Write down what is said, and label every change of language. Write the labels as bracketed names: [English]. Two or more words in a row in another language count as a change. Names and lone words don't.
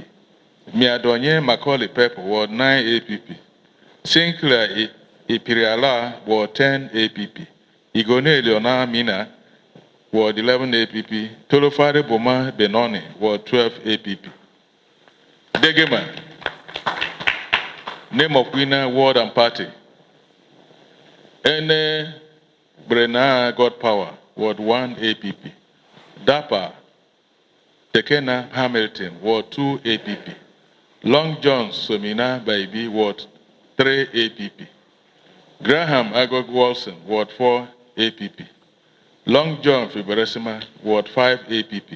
[English] Miadonye Macaulay Pepper, Ward 9 APP. Sinclair Ipiriala, Ward 10 APP. Igone Leona Mina, Ward 11 APP. Tolofare Boma Benoni, Ward 12 APP. Degema, name of winner, ward and party. Ene Brena God Power, Ward 1 APP. Dapa Tekena Hamilton, Ward 2 APP. Long John Somina Baby, Ward 3 APP. Graham Agog Wilson, Ward 4 APP. Long John Fiberesima, Ward 5 APP.